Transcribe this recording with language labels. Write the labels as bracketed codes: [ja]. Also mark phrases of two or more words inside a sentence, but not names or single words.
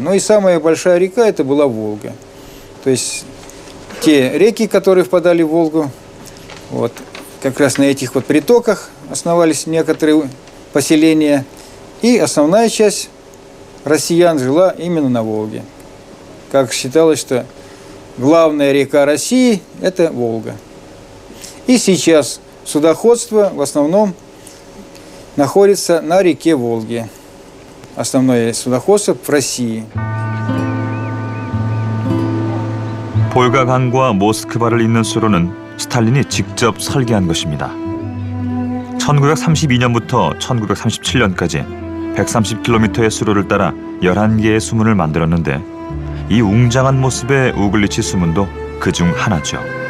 [ru] Но и самая большая река это была Волга. То есть те реки, которые впадали в Волгу, вот, как раз на этих вот притоках основались некоторые поселения, и основная часть россиян жила именно на Волге. Как считалось, что главная река России – это Волга. И сейчас судоходство в основном находится на реке Волге. Основное судоходство в России. [ko] 볼가강과 모스크바를 잇는 수로는 스탈린이 직접 설계한 것입니다. 1932년부터 1937년까지 130km의 수로를 따라 11개의 수문을 만들었는데 이 웅장한 모습의 우글리치 수문도 그중 하나죠.